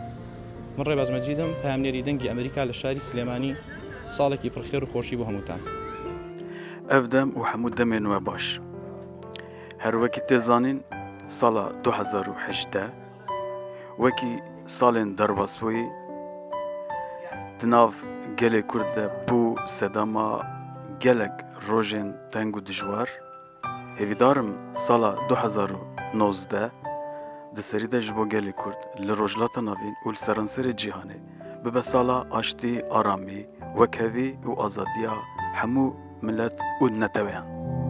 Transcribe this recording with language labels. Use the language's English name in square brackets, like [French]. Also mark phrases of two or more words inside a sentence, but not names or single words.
[Central Kurdish] من ڕێباز مەجیدم پامنێری دەنگی ئەمریکا لە شاری سلێمانی ساڵێکی پڕخێر و خۆشی بۆ هەمووتان. [Kurdish] ئەف دەم و هەموو دەمێن وە باش. هەروەکی تێزانین ساڵە 2018 وەکی ساڵێن دەرباسبووی دناو gelê Kurd de bû sedema gelek rojên teng û dijwar hêvîdarim sala 2019 di serî de ji bo gelê Kurd li rojhilata navîn û li seranserê cîhanê bibe sala aştî, aramî, wekhevî û azadiya hemû millet û neteweyan.